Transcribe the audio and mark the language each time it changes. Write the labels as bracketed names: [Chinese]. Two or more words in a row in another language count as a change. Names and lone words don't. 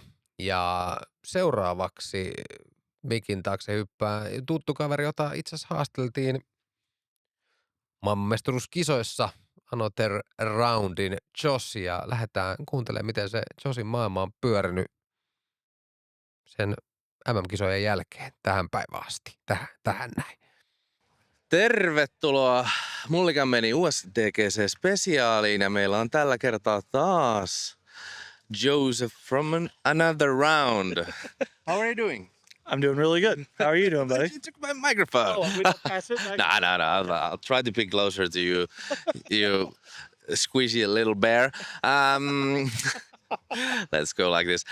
[Finnish] Ja seuraavaksi mikin taakse hyppää tuttu kaveri, jota itse asiassa haasteltiin maailmanmestaruuskisoissa Another Roundin Josh, ja lähdetään kuuntelemaan, miten se Joshin maailma on pyörinyt sen MM-kisojen jälkeen tähän päivään asti. Tähän näin. Tervetuloa Mulligan meni USDGC-spesiaaliin ja meillä on tällä kertaa taas Joseph from another round. [English] How are you doing? I'm doing really good. How are you doing, buddy? You took my microphone. Oh, we don't pass it back? No. I'll try to be closer to you. You squishy little bear. Let's go like this.